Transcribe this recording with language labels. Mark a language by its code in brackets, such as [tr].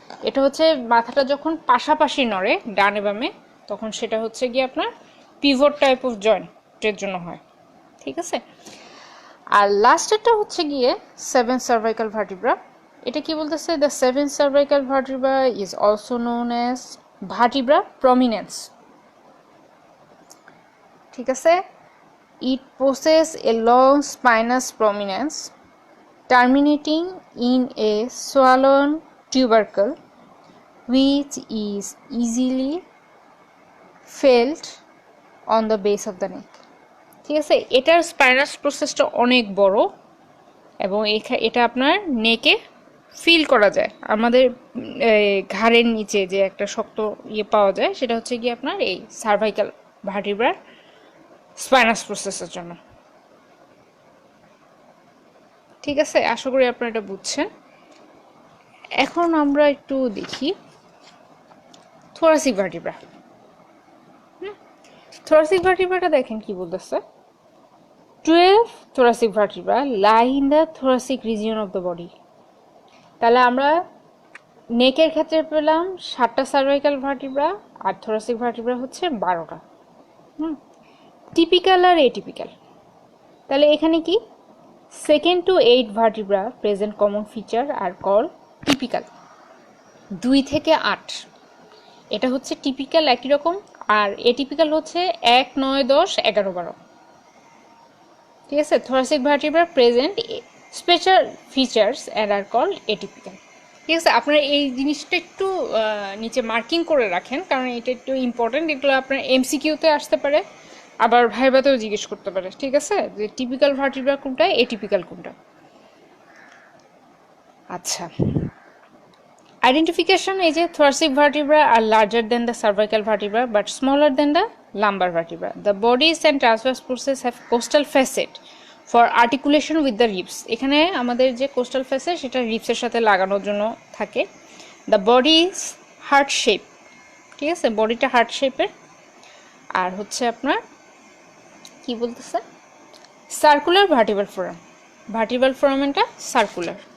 [bn] এটা হচ্ছে মাথাটা যখন পাশাপাশি নড়ে ডানে বামে, তখন সেটা হচ্ছে কি আপনার পিভট টাইপ অফ জয়েন্টের জন্য হয়। ঠিক আছে, আর লাস্টেরটা হচ্ছে গিয়ে 7 সার্ভাইকাল ভার্টিব্রা। এটা কি বলতেছে, [en] The 7 cervical vertebra is also known as vertebra prominens. [bn] ঠিক আছে, [en] It possesses a long spinous prominence terminating in a swollen tubercle which is easily felt on the base of the neck. [bn] ঠিক আছে, এটার spinous প্রসেসটা অনেক বড় এবং এটা আপনার নেকে ফিল করা যায়। আমাদের ঘাড়ের নিচে যে একটা শক্ত ইয়ে পাওয়া যায়, সেটা হচ্ছে কি আপনার এই সার্ভাইকাল ভার্টিব্রার স্পাইনাস প্রসেসের জন্য। ঠিক আছে, আশা করি আপনারা এটা বুঝছেন। এখন আমরা একটু দেখি থোরাসিক ভার্টিব্রা। [en] thoracic ভার্টিব্রাটা [bn] দেখেন কি বলতেছে, [en] 12 thoracic vertebra lie in the thoracic region of the body. [bn] তাহলে আমরা নেকের ক্ষেত্রে পেলাম 7টা সার্ভাইকাল ভার্টিব্রা, আর থোরাসিক ভার্টিব্রা হচ্ছে 12টা। [en] typical আর atypical, [bn] তাহলে এখানে কি [en] 2nd to 8 vertebra present common feature are called typical। [bn] 2 থেকে 8 এটা হচ্ছে টিপিক্যাল একই রকম, আর এটিপিক্যাল হচ্ছে 1 9 10 11 12। ঠিক আছে, [en] thoracic vertebra present special features and are called atypical। [bn] ঠিক আছে, আপনারা এই জিনিসটা একটু নিচে মার্কিং করে রাখেন, কারণ এটা একটু ইম্পর্টেন্ট। এগুলো আপনার এমসিকিউতে আসতে পারে, আবার ভাইবাতেও জিজ্ঞেস করতে পারে। ঠিক আছে, যে টিপিক্যাল ভার্টিব্রা কোনটা, এটিপিক্যাল কোনটা। আচ্ছা, [en] identification is a thoracic vertebra are larger than the cervical vertebra but smaller than the lumbar vertebra. The bodies and transverse process have costal facet for articulation with the ribs. [bn] এখানে আমাদের যে coastal facet সেটা রিবসের সাথে লাগানোর জন্য থাকে। [en] the body is heart shape, [bn] ঠিক আছে, বডিটা হার্ট শেপের। আর হচ্ছে আপনার কি বলতেছে, circular vertebral forum, vertebral ফোরামেনটা circular.